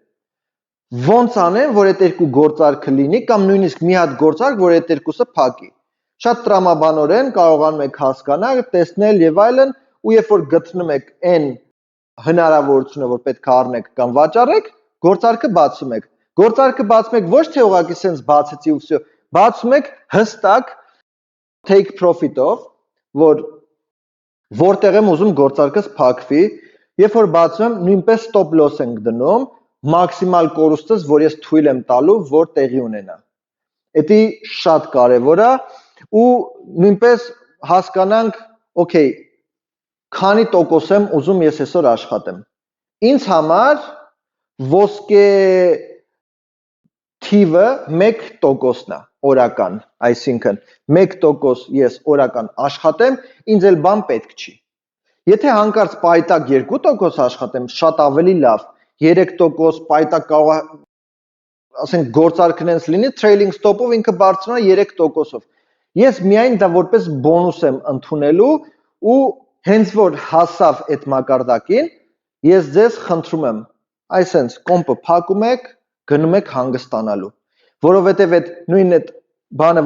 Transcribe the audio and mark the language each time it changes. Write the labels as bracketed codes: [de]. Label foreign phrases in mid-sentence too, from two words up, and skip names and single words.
[hy] ոնց անեմ, որ այդ երկու գործարքը լինի կամ նույնիսկ մի հատ գործարք, որ այդ երկուսը փակի։ Շատ տրամաբանորեն կարողանում եք հասկանալ, տեսնել եւ այլն, ու երբ որ գտնում եք այն հնարավորությունը, որ պետք է առնեք կամ վաճառեք, գործարքը բացում եք։ Գործարքը բացում եք ոչ թե ուղղակի sense բացեցի ու վсё, բացում եք հստակ [en] take profit- [hy] ով, որտեղ եմ ուզում գործարքս փակվի, երբ որ բացում եմ, նույնպես [en] stop loss [hy] ենք դնում, մաքսիմալ կորուստս, որ ես թույլ եմ տալու, որ տեղի ունենա։ Դա շատ կարևոր է ու նույնպես հասկանանք, okay, քանի տոկոս եմ ուզում ես այսօր աշխատեմ։ Ինձ համար ոսկե թիվը 1%-ն է օրական, այսինքն 1% ես օրական աշխատեմ, ինձ էլ բան պետք չի։ Եթե հանկարծ պայտակ 2% աշխատեմ, շատ ավելի լավ, 3% պայտակ կարող է, ասենք, գործարքն այնց լինի, [en] trailing stop- [hy] ով ինքը բարձրանա 3%-ով։ Ես միայն դա որպես բոնուս եմ ընդունելու ու հենց որ հասավ այդ մակարդակին, ես ձեզ խնդրում եմ, այսենց կոմպը փակում եք, գնում եք հանգստանալու, որովհետև այդ նույն այդ բանը